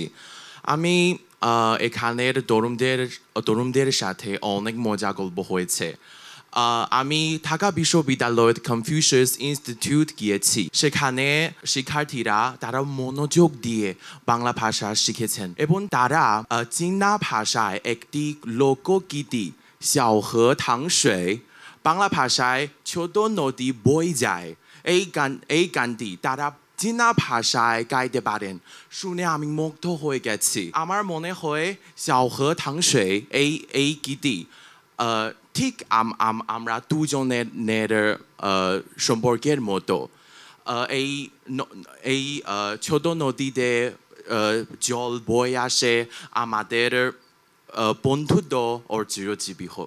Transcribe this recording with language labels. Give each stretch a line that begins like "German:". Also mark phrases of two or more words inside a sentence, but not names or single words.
Bangla: আমি এখানের তরুণদের সাথে অনেক মজা গল্প হয়েছে। আমি ঢাকা বিশ্ববিদ্যালয়ের কনফুসিয়াস ইনস্টিটিউট গিয়েছি। সেখানে শিক্ষার্থীরা তারা মনোযোগ দিয়ে বাংলা ভাষা শিখেছেন এবং তারা চীনা ভাষায় একটি লোকগীতি 小河淌水 বাংলা ভাষায় ছোট নদী বয়ে যায়, এই গানটি তারা চীনা ভাষায় গাইতে পারেন। শুনে আমি মুগ্ধ হয়ে গেছি। আমার মনে হয় 小河淌水 এই গীতি ঠিক আমরা দুজনের সম্পর্কের মতো। এই ছোট নদীতে জল বয়ে আসে, আমাদের বন্ধুত্ব ও চিরজীবী হোক।